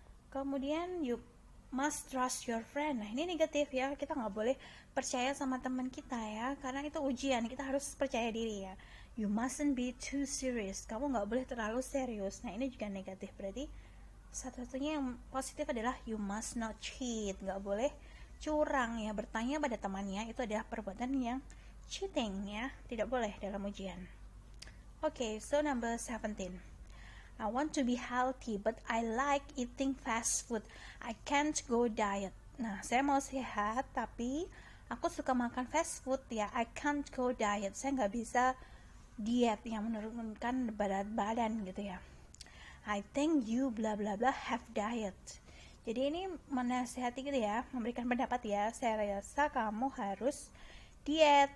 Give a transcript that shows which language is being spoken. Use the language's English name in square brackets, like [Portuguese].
[Indonesian] Kemudian [English] you must trust your friend. [Indonesian] Nah ini negatif ya, kita nggak boleh percaya sama teman kita ya, karena itu ujian, kita harus percaya diri ya. [English] You mustn't be too serious. [Indonesian] Kamu nggak boleh terlalu serius. Nah ini juga negatif, berarti satu-satunya yang positif adalah [English] you must not cheat. [Indonesian] Nggak boleh curang ya, bertanya pada temannya itu adalah perbuatan yang cheating ya, tidak boleh dalam ujian. [English] Okay, so number 17. I want to be healthy, but I like eating fast food. I can't go diet. [Indonesian] Nah, saya mau sehat, tapi aku suka makan fast food ya. [English] I can't go diet. [Indonesian] Saya nggak bisa diet yang menurunkan berat badan gitu ya. [English] I think you bla bla bla have diet. [Indonesian] Jadi ini menasihati gitu ya, memberikan pendapat ya. Saya rasa kamu harus diet.